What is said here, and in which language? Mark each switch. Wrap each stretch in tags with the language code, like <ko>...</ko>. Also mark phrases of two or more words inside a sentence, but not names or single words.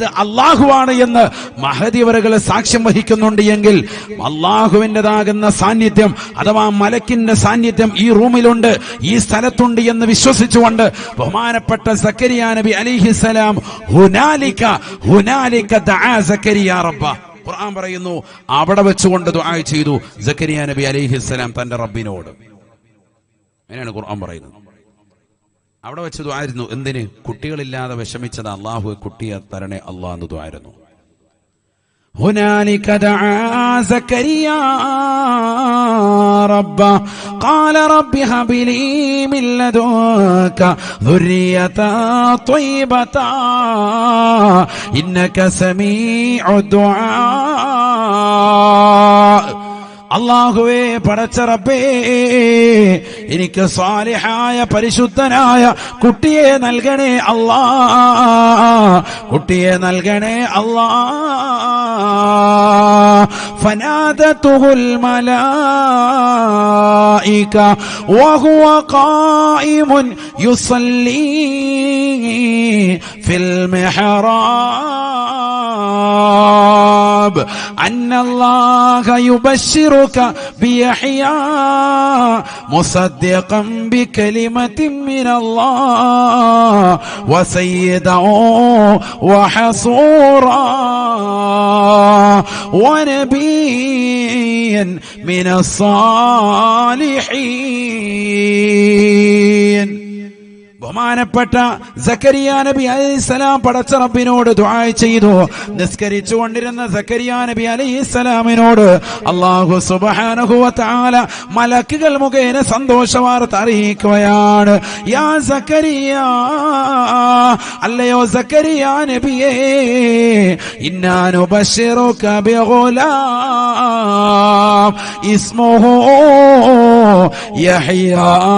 <ml>അള്ളാഹുവാണ് എന്ന് മഹദിവറുകൾ സാക്ഷ്യം വഹിക്കുന്നുണ്ട് എങ്കിൽ അള്ളാഹുവിൻ്റെതാകുന്ന സാന്നിധ്യം അഥവാ മലക്കിന്റെ സാന്നിധ്യം ഈ റൂമിലുണ്ട്, ഈ സ്ഥലത്തുണ്ട് എന്ന് വിശ്വസിച്ചുകൊണ്ട് ബഹുമാനപ്പെട്ട സക്കരിയ നബി അലൈഹിസ്സലാം</ml> <ar>هنالك دعا زكريا رب,</ar> <ml>ഖുർആൻ പറയുന്നു അവിടെ വെച്ചുകൊണ്ട് ദുആ ചെയ്തു സക്കരിയ നബി അലൈഹിസ്സലാം തന്റെ റബ്ബിനോട്. അങ്ങനെയാണ് ഖുർആൻ പറയുന്നത്. അവിടെ വെച്ച് ദുആ ആയിരുന്നു. എന്തിന്? കുട്ടികളില്ലാതെ വിഷമിച്ചത് അല്ലാഹു കുട്ടിയെ തരണേ അല്ലാഹ് എന്ന് ദുആ ആയിരുന്നു.</ml> <ar>هنالك دعا زكريا ربه قال رب هب لي من لدنك ذرية طيبة إنك سميع الدعاء.</ar> <ml>അല്ലാഹുവേ, പടച്ച റബ്ബേ, എനിക്ക് സാലിഹായ പരിശുദ്ധനായ കുട്ടിയെ നൽകണേ അല്ലാ, കുട്ടിയെ നൽകണേ അല്ലാ.</ml> <ar>فنادته الملائكة وهو قائم يصلي في المحراب أن الله يبشر بيحيى مصدقا بكلمة من الله وسيدا وحصورا ونبيا من الصالحين.</ar> <ml>ബഹുമാനപ്പെട്ട സക്കരിയ നബി അലൈഹിസ്സലാം പടച്ച റബ്ബിനോട് ദുആ ചെയ്തു. നിസ്കരിച്ചുകൊണ്ടിരുന്ന സക്കരിയ നബി അലൈഹിസ്സലാമിനോട്</ml> <ar>الله سبحانه وتعالى</ar> <ml>മലക്കുകൾ മുഖേന സന്തോഷവാർത്ത അറിയിക്കുകയാണ്.</ml> <ar>يا زكريا,</ar> <ml>അല്ലയോ സക്കരിയ നബിയേ,</ml> <ar>إنا نبشرك بغلام اسمه يحيى.</ar>